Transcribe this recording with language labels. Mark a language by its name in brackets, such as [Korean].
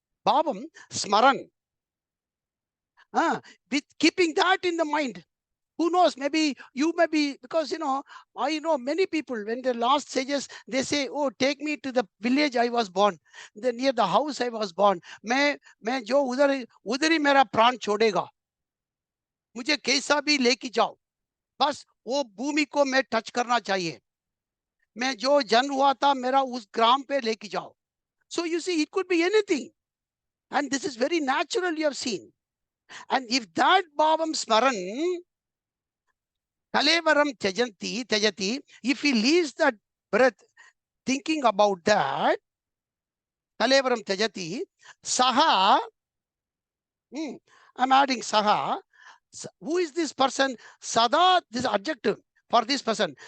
[Sanskrit] Bhavam, Smaran. [English] With keeping that in the mind. Who knows? Maybe you may be, because I know many people, when the last sages, they say, oh, take me to the village I was born, near the house I was born. [Hindi] मैं जो उधर ही मेरा प्राण छोड़ेगा, मुझे कैसा भी लेके जाओ, बस वो भूमि को मैं टच करना चाहिए, मैं जो जन्म हुआ था मेरा उस ग्राम पे लेके जाओ. [English] So you see, it could be anything, and this is very natural, you have seen. And if that [Sanskrit] bhavam smaran Kalevaram Tyajati, [English] if he leaves that breath thinking about that, Kalevaram Tyajati, Saha, I'm adding Saha. Who is this person? Sada, this adjective. for this person.